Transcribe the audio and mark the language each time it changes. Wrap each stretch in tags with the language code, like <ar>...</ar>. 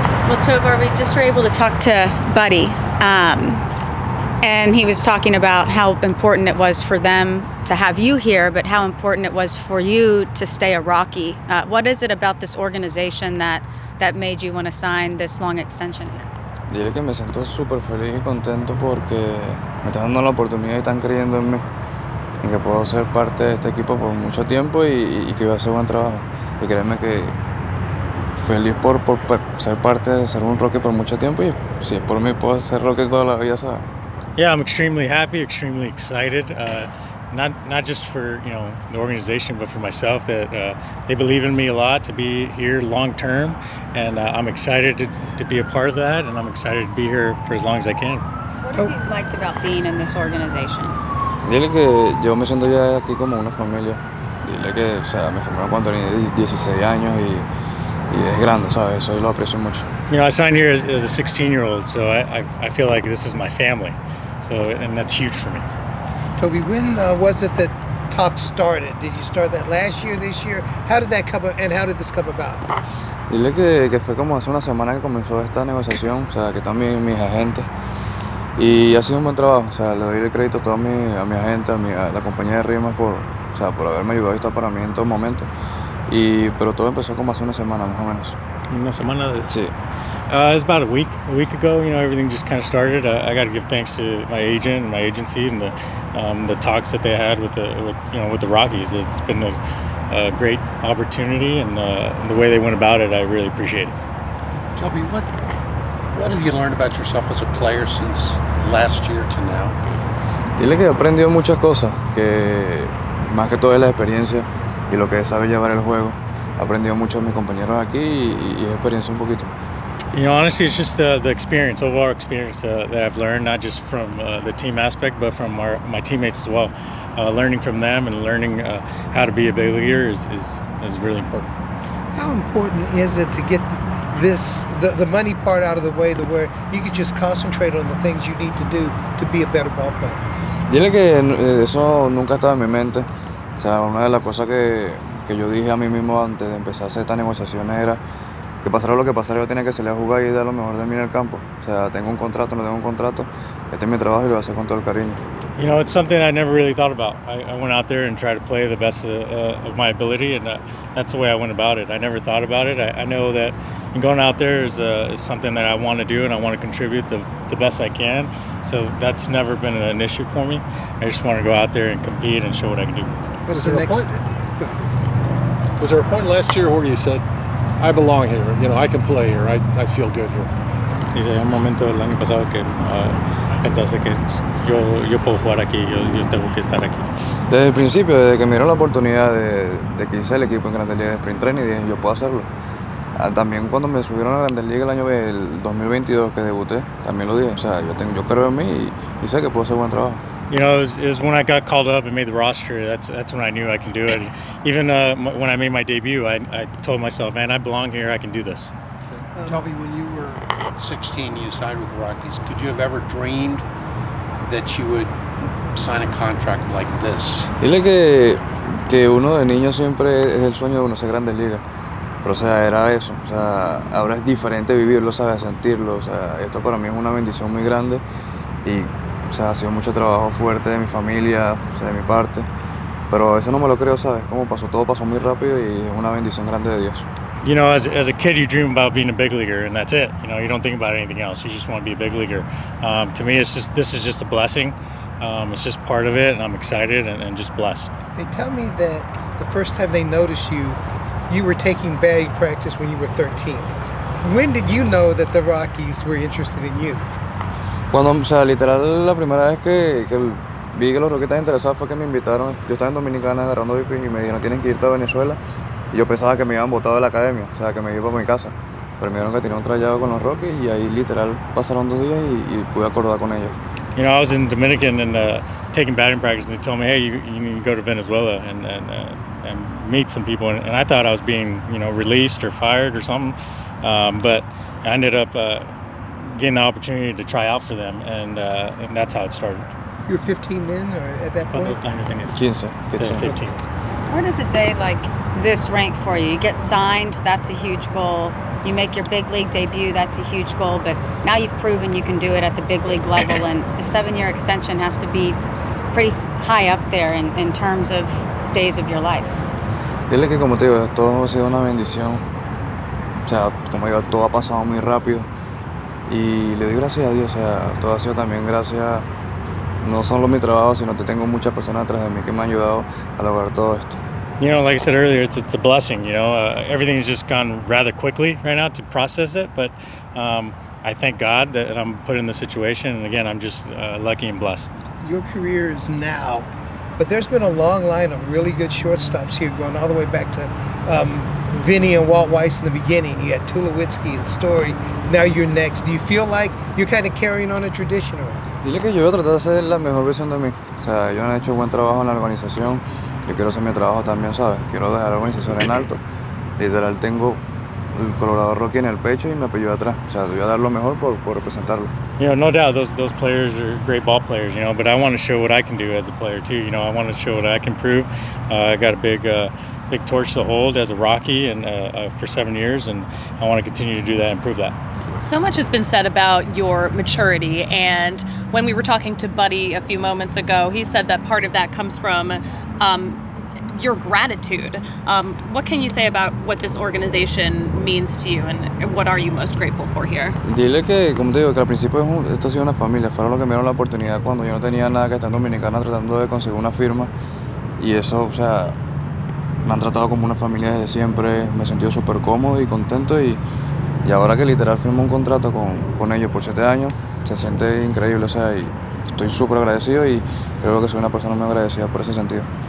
<en>Well, Tovar, we just were able to talk to Buddy, and he was talking about how important it was for them to have you here, but how important it was for you to stay a Rocky. What is it about this organization that made you want to sign this long extension here?</en> <es>Dile que me siento súper feliz y contento porque me están dando la oportunidad y están creyendo en mí, en que puedo ser parte de este equipo por mucho tiempo y que voy a hacer buen trabajo. Y créeme que feliz por ser parte de ser un Rocky por mucho tiempo, y si es por mí puedo ser Rocky toda la vida, ¿sabes?</es> <en>Yeah, I'm extremely happy, extremely excited. Not just for the organization, but for myself, that they believe in me a lot to be here long term, and I'm excited to be a part of that, and I'm excited to be here for as long as I can. What have you liked about being in this organization?</en> <es>Dile que yo me siento ya aquí como una familia. Dile que, o sea, me firmaron cuando tenía 16 años y es grande, ¿sabes? Eso yo lo aprecio mucho.</es> <en>I signed here as a 16-year-old, so I feel like this is my family, and that's huge for me. Toby, when was it that talks started? Did you start that last year, this year? How did that come, and how did this come about?</en> <es>Dile que fue como hace una semana que comenzó esta negociación, o sea, que están mis agentes, y ha sido un buen trabajo. O sea, le doy el crédito todo a mi agente, a la compañía de rimas por haberme ayudado y estar para mí en todo momento. Pero todo empezó como hace una semana más o menos. Una semana? Sí.</es> <en>It was about a week ago. Everything just kind of started. I got to give thanks to my agent and my agency and the talks that they had with the Rockies. It's been a great opportunity, and the way they went about it, I really appreciate it. Toby, what have you learned about yourself as a player since last year to now?</en> <es>Dile que he aprendido muchas cosas, que más que todo es la experiencia y lo que es saber llevar el juego. He aprendido mucho de mis compañeros aquí y es experiencia un poquito.</es> <en>Honestly, it's just the experience, overall experience that I've learned, not just from the team aspect, but from my teammates as well. Learning from them and learning how to be a big leaguer is really important. How important is it to get the money part out of the way, to where you can just concentrate on the things you need to do to be a better ball player?</en> <es>Dile que eso nunca estaba en mi mente. O sea, una de las cosas que yo dije a mí mismo antes de empezar a hacer estas negociaciones era que pasara lo que pasara, yo tenía que salir a jugar y dar lo mejor de mí en el campo. O sea, tengo un contrato, no tengo un contrato, este es mi trabajo y lo voy a hacer con todo el cariño.</es> <en>It's something I never really thought about. I went out there and tried to play the best of my ability, and that's the way I went about it. I never thought about it. I know that going out there is something that I want to do, and I want to contribute the best I can. So that's never been an issue for me. I just want to go out there and compete and show what I can do. What's the next? Was there a point last year where you said, I belong here, I can play here, I feel good here?</en> <es>Dice, hay un momento el año pasado que pensaste que yo puedo jugar aquí, yo tengo que estar aquí. Desde el principio, desde que me dieron la oportunidad de que hice el equipo en Grandes Ligas de Sprint Training, dije, yo puedo hacerlo. También cuando me subieron a Grandes Ligas el año del 2022 que debuté, también lo dije. O sea, yo creo en mí y sé que puedo hacer buen trabajo.</es> <en>It was when I got called up and made the roster. That's when I knew I can do it. Even when I made my debut, I told myself, man, I belong here. I can do this. Toby, when you were 16, you signed with the Rockies. Could you have ever dreamed that you would sign a contract like this?</en> <es>Dile que uno de niño siempre es el sueño de uno ser Grandes Ligas. Pero, o sea, era eso. O sea, ahora es diferente vivirlo, ¿sabes? Sentirlo. O sea, esto para mí es una bendición muy grande y, o sea, ha sido mucho trabajo fuerte de mi familia, o sea, de mi parte. Pero eso no me lo creo, ¿sabes? Todo pasó muy rápido y es una bendición grande de Dios.</es> <en>As a kid, you dream about being a big leaguer, and that's it. You don't think about anything else. You just want to be a big leaguer. To me, this is just a blessing. It's just part of it, and I'm excited and just blessed. They tell me that the first time they noticed you were taking batting practice when you were 13. When did you know that the Rockies were interested in you?</en> <es>Cuando, o sea, literal, la primera vez que vi que los Rockies estaban interesados fue que me invitaron. Yo estaba en Dominicana agarrando doping y me dijeron, tienes que irte a Venezuela. Y yo pensaba que me habían botado de la academia, o sea, que me iba para mi casa. Pero me dijeron que tenía un trayado con los Rockies y ahí literal pasaron 2 días y pude acordar con ellos.</es> <en>I was in Dominican and taking batting practice, and they told me, hey, you need to go to Venezuela and meet some people. And I thought I was being, released or fired or something. But I ended up getting the opportunity to try out for them, and that's how it started. You were 15 then, or at that point? 15. Where does a day like this rank for you? You get signed, that's a huge goal. You make your big league debut, that's a huge goal, but now you've proven you can do it at the big league level, and a 7-year extension has to be pretty high up there in terms of days of your life.</en> <es>Dile que, como te digo, todo ha sido una bendición. O sea, como digo, todo ha pasado muy rápido. Y le doy gracias a Dios. O sea, todo ha sido también gracias, no solo mi trabajo, sino que tengo muchas personas atrás de mí que me han ayudado a lograr todo esto.</es> <en>You know, like I said earlier, it's a blessing. You know, everything's just gone rather quickly right now to process it. But I thank God that I'm put in this situation. And again, I'm just lucky and blessed. Your career is now, but there's been a long line of really good shortstops here, going all the way back to Vinny and Walt Weiss in the beginning. You had Tulowitzki and Story. Now you're next. Do you feel like you're kind of carrying on a tradition?</en> <es>Dile que yo voy a tratar de hacer la mejor versión de mí. O sea, yo no he hecho buen trabajo en la organización. Yo quiero hacer mi trabajo también, ¿sabes? Quiero dejar la organización en alto. Literal, tengo el Colorado Rockies en el pecho y mi apellido atrás. O sea, voy a dar lo mejor por representarlo.</es> <en>You know, no doubt those players are great ball players, you know, but I want to show what I can do as a player too. You know, I want to show what I can prove. I got a big torch to hold as a Rocky and for 7 years, and I want to continue to do that and prove that. So much has been said about your maturity, and when we were talking to Buddy a few moments ago, he said that part of that comes from your gratitude. What can you say about what this organization means to you, and what are you most grateful for here?</en> <es>Dile que, como te digo, que al principio esto ha sido una familia. Fueron los que me dieron la oportunidad cuando yo no tenía nada que estar en Dominicana tratando de conseguir una firma. Y eso, o sea, me han tratado como una familia desde siempre. Me he sentido súper cómodo y contento. Y ahora que literal firmo un contrato con ellos por 7 años, se siente increíble. O sea, y estoy súper agradecido y creo que soy una persona muy agradecida por ese sentido.</es>